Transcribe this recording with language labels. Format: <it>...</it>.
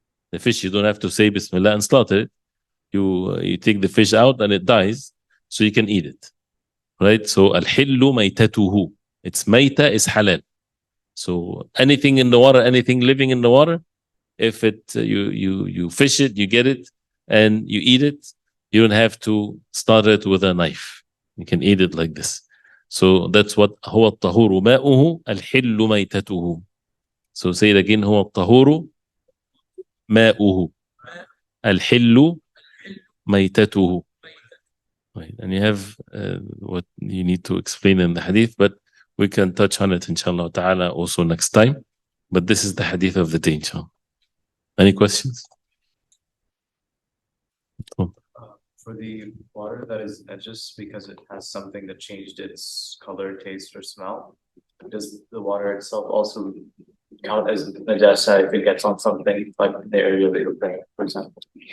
<en>The fish, you don't have to say Bismillah and slaughter it. You take the fish out and it dies, so you can eat it. Right? So</en> <ar>Al-hillu maytatuhu.</ar> <en>Its mayta is halal. So anything in the water, anything living in the water, if it you fish it, you get it, and you eat it, you don't have to start it with a knife. You can eat it like this. So that's what</en> <ar>هو الطهور ماؤه الحل ميتته.</ar> <en>So say it again.</en> <ar>هو الطهور ماؤه الحل ميتته.</ar> <en>Right. And you have what you need to explain in the hadith, but we can touch on it inshallah ta'ala also next time. But this is the hadith of the day, inshallah. Any questions? For the water that is just because it has something that changed its color, taste, or smell, does the water itself also count as najasa if it gets on something like the area that you're praying, for example?</en>